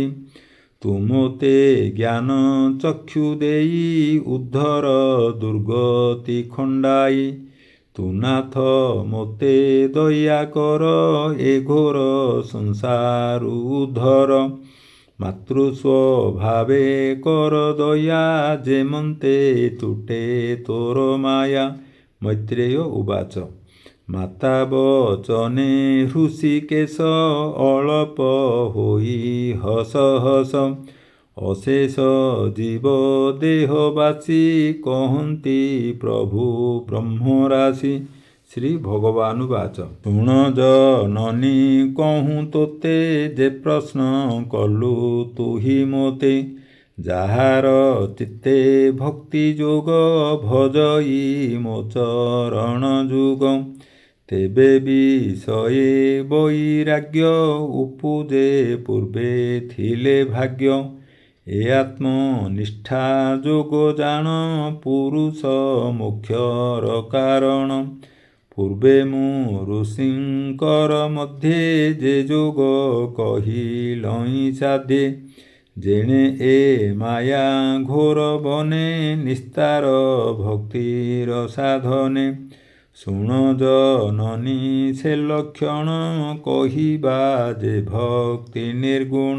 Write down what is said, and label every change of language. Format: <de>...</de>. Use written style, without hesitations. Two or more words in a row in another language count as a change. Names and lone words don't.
<or>ତୁମତେ ଜ୍ଞାନ ଚକ୍ଷୁ ଦେଇ ଉଦ୍ଧର ଦୁର୍ଗତି ଖଣ୍ଡାଇ। ତୁ ନାଥ ମୋତେ ଦୟା କର ଏ ଘୋର ସଂସାର ଉଦ୍ଧର। ମାତୃସ୍ୱଭାବେ କର ଦୟା ଯେମନ୍ତେ ତୁଟେ ତୋର ମାୟା। ମୈତ୍ରେୟ ଉବାଚ ମାତା ବଚନେ ହୃଷୀକେଶ ଅଳ୍ପ ହୋଇ ହସ ହସ। ଅଶେଷ ଜୀବ ଦେହବାସୀ କହନ୍ତି ପ୍ରଭୁ ବ୍ରହ୍ମରାଶି। ଶ୍ରୀ ଭଗବାନ ବାଚ ଶୁଣ ଜନନୀ କହୁଁ ତୋତେ ଯେ ପ୍ରଶ୍ନ କଲୁ ତୁହି ମୋତେ। ଯାହାର ଚିତ୍ତେ ଭକ୍ତି ଯୋଗ ଭଜଇ ମୋ ଚରଣ ଯୁଗ। ତେବେ ବିଷୟେ ବୈରାଗ୍ୟ ଉପୁଜେ ପୂର୍ବେ ଥିଲେ ଭାଗ୍ୟ। ଏ ଆତ୍ମନିଷ୍ଠା ଯୋଗ ଜାଣ ପୁରୁଷ ମୋକ୍ଷର କାରଣ। ପୂର୍ବେ ମୁ ଋଷିଙ୍କର ମଧ୍ୟେ ଯେ ଯୋଗ କହିଲଇ ସାଧ୍ୟେ। ଯେଣେ ଏ ମାୟା ଘୋର ବନେ ନିସ୍ତାର ଭକ୍ତିର ସାଧନେ। ଶୁଣ ଜନନୀ ସେ ଲକ୍ଷଣ କହିବା ଯେ ଭକ୍ତି ନିର୍ଗୁଣ।</or>